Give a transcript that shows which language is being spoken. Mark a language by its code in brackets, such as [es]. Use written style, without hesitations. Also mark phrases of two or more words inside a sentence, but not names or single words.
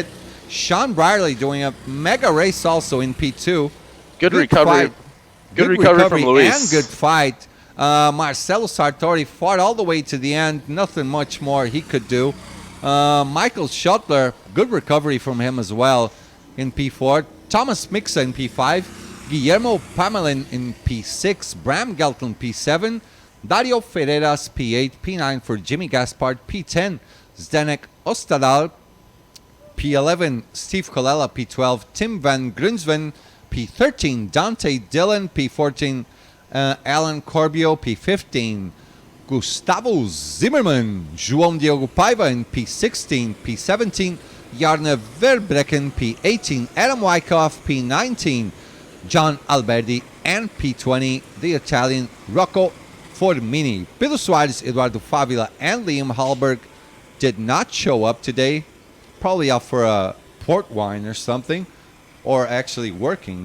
[en] Sean Brierley doing a mega race also in P2. Good recovery. Good recovery from Luis. And good fight. Marcelo Sartori fought all the way to the end. Nothing much more he could do. Michael Schuttler, good recovery from him as well in P4. Thomas Mixa in P5. Guillermo Pamelin in P6. Bram Gelton P7. Dario Ferreras P8. P9 for Jimmy Gaspard. P10. Zdenek Ostadal, P11, Steve Colella, P12, Tim Van Grunsven, P13, Dante Dillon, P14, Alan Corbio, P15, Gustavo Zimmerman, João Diogo Paiva in P16, P17, Jarne Verbrecken, P18, Adam Wyckoff, P19, John Alberti, and P20, the Italian Rocco Formini. Pedro Soares, Eduardo Favila, and Liam Hallberg did not show up today, probably out for a port wine or something, or actually working.